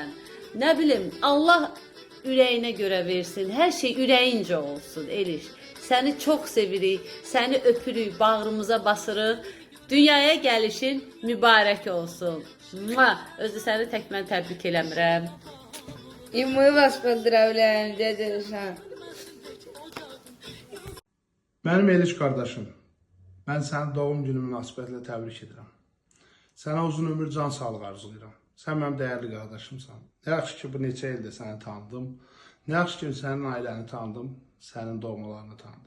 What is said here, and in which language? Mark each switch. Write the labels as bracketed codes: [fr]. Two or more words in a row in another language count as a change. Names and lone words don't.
[az] Nə bilim, Allah ürəyinə görə versin, hər şey ürəyincə olsun, Eliş. Səni çox sevirik, səni öpürük, bağrımıza basırıq. Dünyaya gəlişin mübarək olsun. Özü səni tək mən təbrik eləmirəm. [ru] И мы вас поздравляем, дядя Ишан. [az] Mənim Eliş qardaşım, mən sənin doğum günü münasibətilə təbrik edirəm. Sənə uzun ömür, can sağlığı arzulayıram. Sən mənim dəyərli qardaşımsan. Nə yaxşı ki, bu neçə ildə səni tanıdım. Nə yaxşı ki, sənin ailəni tanıdım, sənin doğmalarını tanıdım.